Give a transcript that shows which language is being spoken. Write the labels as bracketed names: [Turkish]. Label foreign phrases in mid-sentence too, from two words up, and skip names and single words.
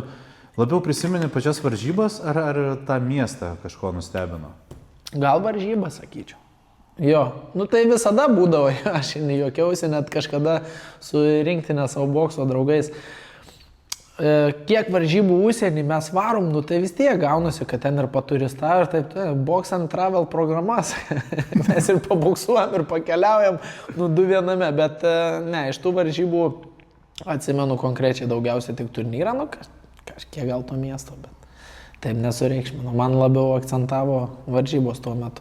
[Lithuanian] Labiau prisimeni pačias varžybas ar tą miestą kažko nustebino? Gal varžybas, sakyčiau. Jo, tai visada būdavo, aš juokiausi net kažkada su rinktinė savo bokso draugais. Kiek varžybų užsienį mes varom, tai vis tiek gaunasi, kad ten ir paturistavo ir taip, [English] box and travel programas. [Lithuanian] Mes ir paboksuojam ir pakeliaujam, 2 viename, bet ne, iš tų varžybų atsimenu konkrečiai daugiausiai tik turnyrą, kažkiek gal to miesto, bet taip nesureikšminu. Man labiau akcentavo varžybos tuo metu.